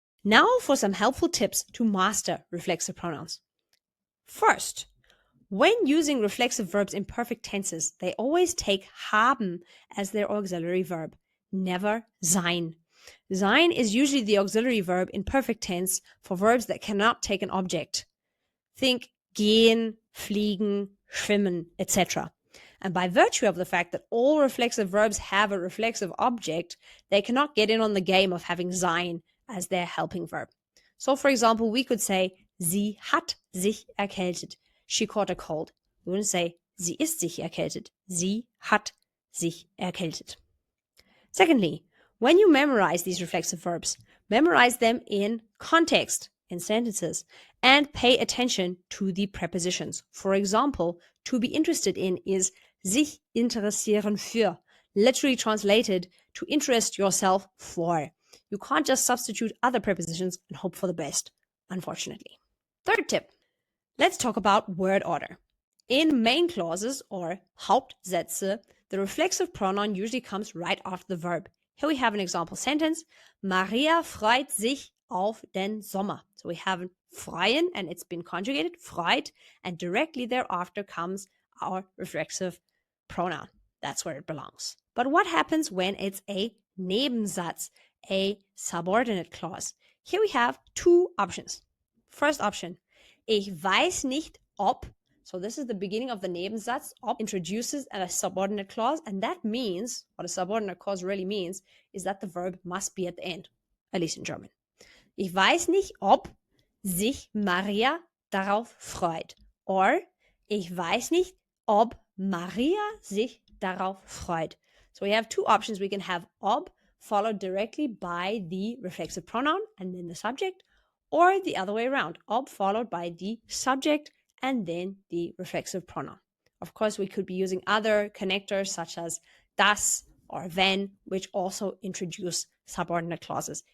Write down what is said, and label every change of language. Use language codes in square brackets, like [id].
[en] Now for some helpful tips to master reflexive pronouns. First, when using reflexive verbs in perfect tenses, they always take haben as their auxiliary verb, never sein. Sein is usually the auxiliary verb in perfect tense for verbs that cannot take an object. Think gehen, fliegen, schwimmen, etc. And by virtue of the fact that all reflexive verbs have a reflexive object, they cannot get in on the game of having sein as their helping verb. So, for example, we could say, [de] sie hat sich erkältet. [en] She caught a cold. We wouldn't say, [de] sie ist sich erkältet. Sie hat sich erkältet. [en] Secondly, when you memorize these reflexive verbs, memorize them in context, in sentences, and pay attention to the prepositions. For example, to be interested in is [de] sich interessieren für, [en] literally translated to interest yourself for. You can't just substitute other prepositions and hope for the best, unfortunately. Third tip, let's talk about word order. In main clauses or Hauptsätze, the reflexive pronoun usually comes right after the verb. Here we have an example sentence. [de] Maria freut sich auf den Sommer. [en] So we have freuen and it's been conjugated, freut, and directly thereafter comes our reflexive pronoun. That's where it belongs. But what happens when it's a Nebensatz, a subordinate clause? Here we have two options. First option, [de] ich weiß nicht ob. [en] So this is the beginning of the Nebensatz. Ob introduces a subordinate clause, and that means, what a subordinate clause really means, is that the verb must be at the end, at least in German. [de] Ich weiß nicht, ob sich Maria darauf freut. Or, ich weiß nicht, ob Maria sich darauf freut. [en] So we have two options. We can have ob followed directly by the reflexive pronoun and then the subject, or the other way around, ob followed by the subject and then the reflexive pronoun. Of course, we could be using other connectors such as das or wenn, which also introduce subordinate clauses.